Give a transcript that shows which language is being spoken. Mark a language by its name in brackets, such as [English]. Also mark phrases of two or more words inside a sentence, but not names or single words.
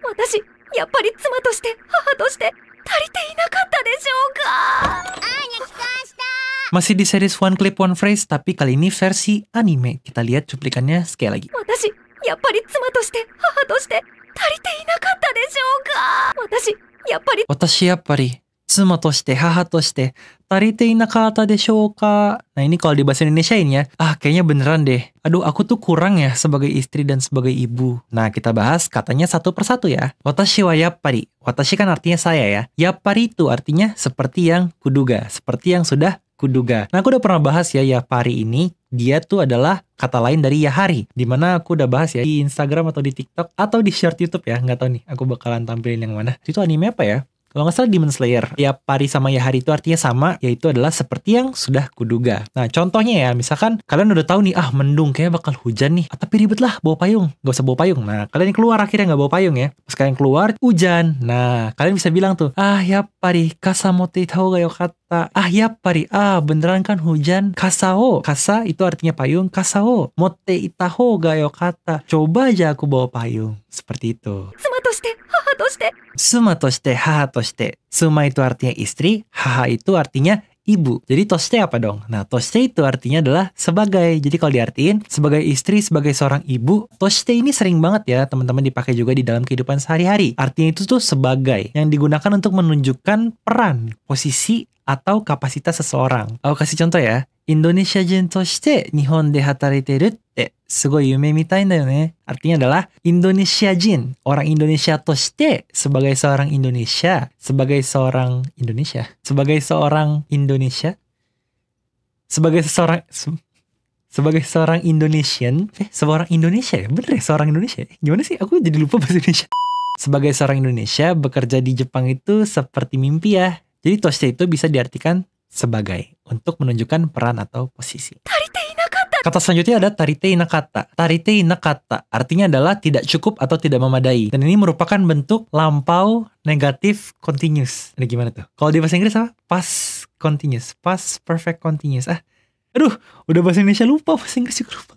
[Japanese] 私、やっぱり妻として、母として、足りていなかったでしょうか。 [Indonesian] Masih di series One Clip One Phrase, tapi kali ini versi anime. Kita lihat cuplikannya sekali lagi. [Japanese] 私、やっぱり妻として、母として、足りていなかったでしょうか。私、やっぱり、私やっぱり妻として、母として、足りていなかったでしょうか. [Indonesian] Nah ini kalau di bahasa Indonesia ini ya, kayaknya beneran deh. Aduh, aku tuh kurang ya sebagai istri dan sebagai ibu. Nah, kita bahas katanya satu persatu ya. [Japanese] 私はやっぱり. [Indonesian] Watashi kan artinya saya ya. Yappari itu artinya seperti yang kuduga, seperti yang sudah kuduga. Nah, aku udah pernah bahas ya yappari ini. Dia tuh adalah kata lain dari yahari. Dimana aku udah bahas ya di Instagram atau di TikTok atau di short YouTube ya. Nggak tahu nih, aku bakalan tampilin yang mana. Itu anime apa ya? Kalau nggak salah Demon Slayer. Yappari sama yahari itu artinya sama, yaitu adalah seperti yang sudah kuduga. Nah, contohnya ya, misalkan kalian udah tahu nih, mendung kayak bakal hujan nih. Tapi ribet lah, bawa payung. Nggak usah bawa payung. Nah, kalian keluar akhirnya nggak bawa payung ya. Pas kalian keluar, hujan. Nah, kalian bisa bilang tuh, [Japanese] やっぱり傘持っていた方が良かった. [Indonesian] Yappari, beneran kan hujan. [Japanese] 傘を、傘 [Indonesian] itu artinya payung. Kasao, [Japanese] 持っていた方が良かった. [Indonesian] Coba aja aku bawa payung. Seperti itu. [Japanese] 妻として、母として、妻として、母として. [Indonesian] Suma itu artinya istri, haha itu artinya ibu. Jadi toshite apa dong? Nah, toshite itu artinya adalah sebagai. Jadi kalau diartiin sebagai istri, sebagai seorang ibu, toshite ini sering banget ya teman-teman dipakai juga di dalam kehidupan sehari-hari. Artinya itu tuh sebagai, yang digunakan untuk menunjukkan peran, posisi, atau kapasitas seseorang. Aku kasih contoh ya. [Japanese] インドネシア人として日本で働いてるってすごい夢みたいだよね. [Indonesian] Artinya adalah [Japanese] インドネシア人, [Indonesian] orang Indonesia toshite, sebagai seorang Indonesia, sebagai seorang Indonesia, sebagai seorang Indonesia, sebagai seorang Indonesian, seorang Indonesia ya, bener ya, seorang Indonesia. Gimana sih? Aku jadi lupa bahasa Indonesia. Sebagai seorang Indonesia, bekerja di Jepang itu seperti mimpi ya. Jadi toshite itu bisa diartikan sebagai, untuk menunjukkan peran atau posisi. [Japanese] 足りていなかった。 [Indonesian] Kata selanjutnya ada [Japanese] 足りていなかった. 足りていなかった [Indonesian] artinya adalah tidak cukup atau tidak memadai. Dan ini merupakan bentuk lampau negatif continuous. Ini gimana tuh? Kalau di bahasa Inggris apa? [English] Past continuous. Past perfect continuous. [Indonesian] Aduh, udah bahasa Indonesia lupa, bahasa Inggris juga lupa.